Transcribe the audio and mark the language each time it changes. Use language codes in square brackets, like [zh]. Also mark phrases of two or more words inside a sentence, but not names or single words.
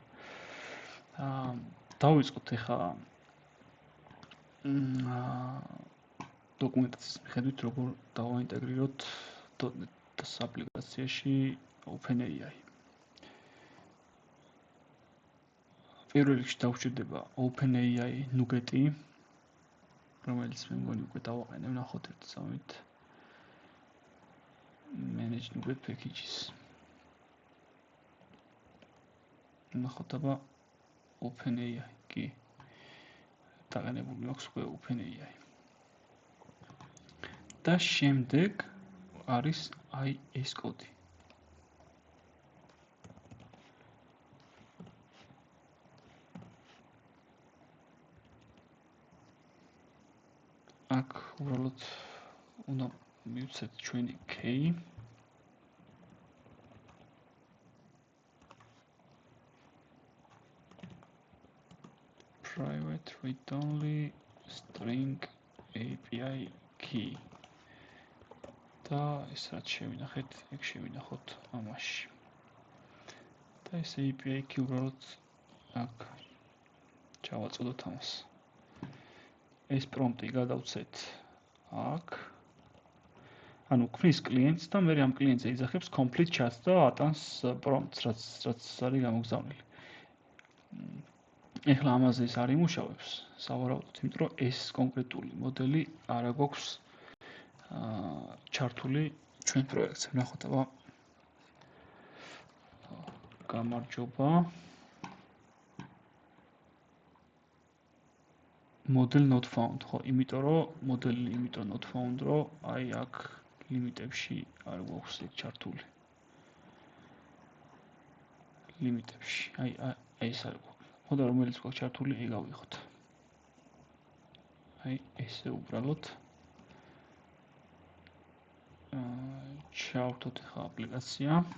[ka] დავიწყოთ ეხლა დოკუმენტაციის მიხედვით როგორ დავაინტეგრიროთ .NET-ის აპლიკაციაში OpenAI. პირველ რიგში დავჭირდება OpenAI NuGet-ი, რომელიც მე მგონი უკვე დავაყენე, ვნახოთ ერთ წამით. [en] Manage NuGet packages. [ka] ვნახოთ აბა OpenAI კი დაყენებული აქვს უკვე OpenAI. და შემდეგ არის აი ეს კოდი. აქ უბრალოდ უნდა მივცეთ ჩვენი key. [en] Private read-only string API key. [ka] და ეს რაც შევინახეთ, ეგ შევინახოთ ამაში. და ეს API key უბრალოდ აქ ჩავაწოდოთ ამას. ეს პრომპტი გადავცეთ აქ. ანუ ქმნის კლიენტს და მე ამ კლიენტზე იძახებს [en] complete chat [ka] და ატანს პრომპტს, რაც არის გამოგზავნილი. ეხლა ამაზე ეს არ იმუშავებს, სავარაუდოდ, იმიტომ რომ ეს კონკრეტული მოდელი არ აქვს ჩართული ჩვენ პროექტზე. ვნახოთ აბა. გამარჯობა. [en] Model not found. [ka] ხო, იმიტომ რომ მოდელი [en] not found, [ka] რომ აი აქ ლიმიტებში არ გვაქვს ეგ ჩართული. ლიმიტებში. აი ეს არ გვაქვს. ხო და რომელიც გვაქვს ჩართული, ეგ ავიღოთ. აი ესე უბრალოდ ჩავთოთ ახლა აპლიკაცია.